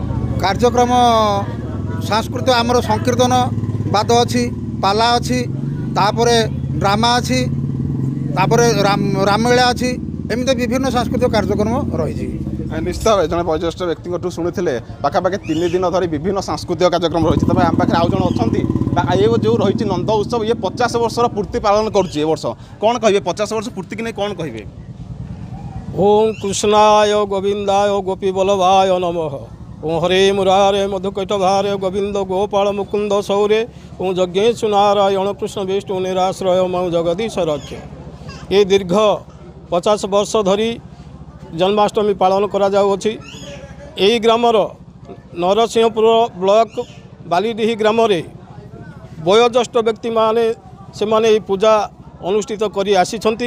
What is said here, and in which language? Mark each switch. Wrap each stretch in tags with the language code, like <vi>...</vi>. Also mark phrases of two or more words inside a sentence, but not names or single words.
<or>କାର୍ଯ୍ୟକ୍ରମ ସାଂସ୍କୃତିକ ଆମର ସଂକୀର୍ତ୍ତନ ବାଦ ଅଛି, ପାଲା ଅଛି, ତାପରେ ଡ୍ରାମା ଅଛି, ତାପରେ ରାମଲୀଳା ଅଛି, ଏମିତି ବିଭିନ୍ନ ସାଂସ୍କୃତିକ କାର୍ଯ୍ୟକ୍ରମ ରହିଛି। ନିଶ୍ଚିତ ଭାବେ ଜଣେ ବয়োଜ୍ୟେଷ୍ଠ ବ୍ୟକ୍ତିଙ୍କଠୁ ଶୁଣିଥିଲେ ପାଖାପାଖି 3 ଦିନ ଧରି ବିଭିନ୍ନ ସାଂସ୍କୃତିକ କାର୍ଯ୍ୟକ୍ରମ ରହିଛି। ତେବେ ଆମ ପାଖରେ ଆଉ ଜଣେ ଅଛନ୍ତି, ଏ ଯେଉଁ ରହିଛି ନନ୍ଦ ଉତ୍ସବ, ଇଏ 50 ବର୍ଷର ପୂର୍ତ୍ତି ପାଳନ କରୁଛି ଏ ବର୍ଷ। କ'ଣ କହିବେ 50 ବର୍ଷ ପୂର୍ତ୍ତିକି ନେଇ କ'ଣ କହିବେ?</or> <sa>ओं कृष्णाय गोविंदाय गोपी बल्लभाय नमः। ओं हरे मुरारे मधुकैटभारे गोविंद गोपाल मुकुंद सौरे। ओं यज्ञेश नारायण कृष्ण विष्णु निराश्रय मऊ जगदीश रक्ष।</sa> <or>ଏ ଦୀର୍ଘ 50 ବର୍ଷ ଧରି ଜନ୍ମାଷ୍ଟମୀ ପାଳନ କରା ଯାଉଛି। ଏହି ଗ୍ରାମର ନରସିଂହପୁର ବ୍ଲକ ବାଲିଡିହି ଗ୍ରାମ ରେ ବୟୋଜ୍ୟେଷ୍ଠ ବ୍ୟକ୍ତି ମାନେ ସେ ମାନେ ପୂଜା ଅନୁଷ୍ଠିତ କରି ଆସିଛନ୍ତି।</or>